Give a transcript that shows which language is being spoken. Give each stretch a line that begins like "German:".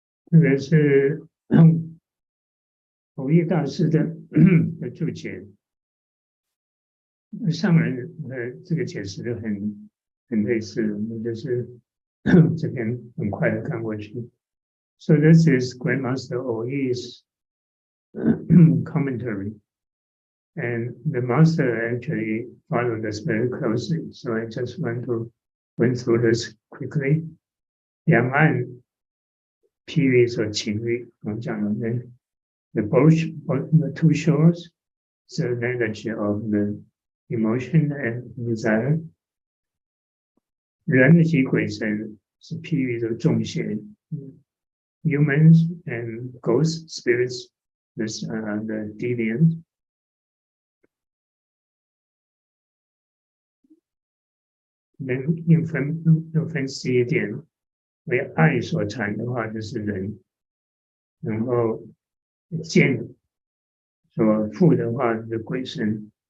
Chinese: 这个是弘一大师的注解。上人这个解释的很类似，我们就是这边很快的看过去。
English: So this is Grandmaster Oyi's commentary, and the master actually followed us very closely. So I just want to went through this quickly.
Chinese: 两岸譬喻说情欲，我们讲的
English: the two shores is the language of the emotion and desire.
Chinese: 人及鬼神是譬喻的众邪 ，
English: humans and ghost spirits, the deviant.
Chinese: 人又分析一点，为爱所缠的话就是人，然后剑所缚的话是鬼神。